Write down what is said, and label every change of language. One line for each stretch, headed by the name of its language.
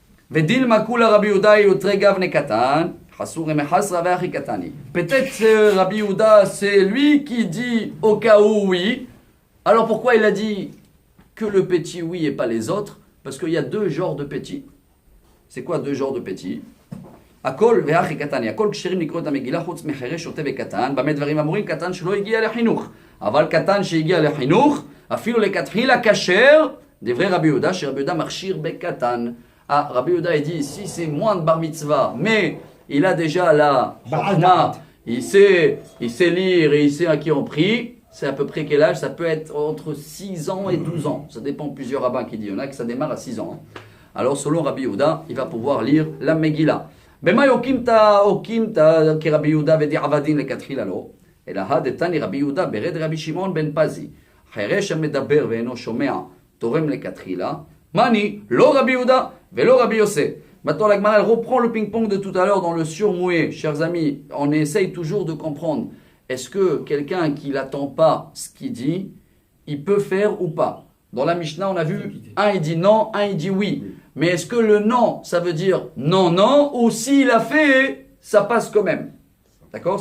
Aramaic: Vedil makula Rabbi Yehuda yotregavne katan, hasur emechasra ve'achi katani.
French: Peut-être Rabbi Yehuda, c'est lui qui dit au cas où oui. Alors pourquoi il a dit que le petit oui et pas les autres? Parce qu'il y a deux genres de petits. C'est quoi deux genres de petits?
Hebrew: הכל והכי קטן, הכל כשרים לקרוא את המגילה חוץ מחירש שוטה וקטן, במה דברים אמורים? קטן שלא הגיע לחינוך. אבל קטן שהגיע לחינוך, אפילו לכתחילה כשר, דברי רבי יהודה, שרבי יהודה מכשיר בקטן.
French: רבי יהודה dit, si c'est moins de bar mitzvah, mais il a déjà la chokma, il sait lire et il sait à qui on prie, c'est à peu près quel âge? Ça peut être entre 6 ans et 12 ans. Ça dépend de plusieurs rabbins qui disent. Il y en a que ça démarre à 6 ans. Alors selon Rabbi Yehuda, il va pouvoir lire la Megillah.
Hebrew: במה הוקימתא כרבי יהודה ודיעבדין לכתחילה לא, אלא הדתני רבי יהודה ברד רבי שמעון בן פזי, חירש המדבר ואינו שומע, תורם לכתחילה, מני, לא רבי יהודה ולא רבי יוסף.
French: Maintenant la Gemara elle reprend le ping-pong de tout à l'heure dans le surmoué. Chers amis, on essaye toujours de comprendre, est-ce que quelqu'un qui n'attend pas ce qu'il dit, il peut faire ou pas? Dans la Mishnah on a vu, un il dit non, un il dit oui. Mais est-ce que le non, ça veut dire non, non, ou s'il a fait, ça passe quand même? D'accord?